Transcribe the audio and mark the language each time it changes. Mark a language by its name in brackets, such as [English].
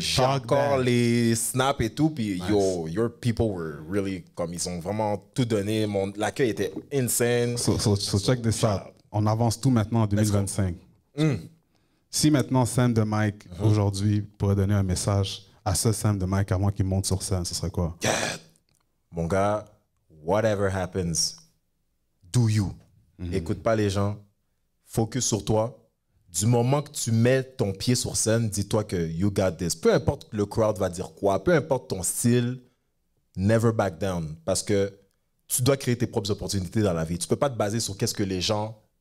[French] J'ai encore les snaps et tout, puis yo, [English] your people were really, [French] comme ils ont vraiment tout donné. L'accueil était insane. [English] So check this out. [French] On avance tout maintenant en 2025. Si maintenant Sam de Mike, aujourd'hui, pourrait donner un message à ce Sam de Mike avant qu'il monte sur scène, ce serait quoi? Mon gars, [English] whatever happens, do you. [French] Écoute pas les gens, focus sur toi. Du moment que tu mets ton pied sur scène, dis-toi que [English] you got this. [French] Peu importe le crowd va dire quoi, peu importe ton style, [English] never back down. [French] Parce que tu dois créer tes propres opportunités dans la vie. Tu peux pas te baser sur qu'est-ce que les gens...